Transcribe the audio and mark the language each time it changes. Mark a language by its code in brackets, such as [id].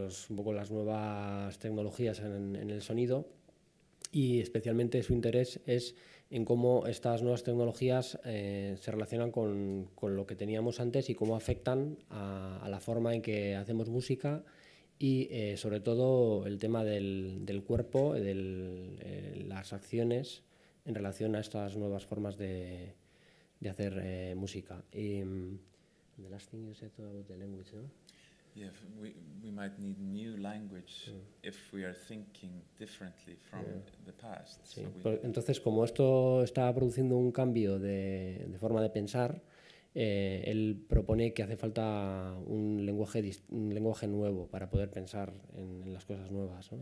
[es] un poco las nuevas tecnologías en el sonido, y especialmente su interés es en cómo estas nuevas tecnologías se relacionan con lo que teníamos antes y cómo afectan a la forma en que hacemos música, y sobre todo el tema del cuerpo, las acciones en relación a estas nuevas formas de hacer música. [en] The last thing you said about the language, ¿no? Yeah, we might need new language if we are thinking differently from the past. [es] Sí. [en] So [es] Entonces, como esto está produciendo un cambio de forma de pensar, él propone que hace falta un lenguaje nuevo para poder pensar en las cosas nuevas, ¿no?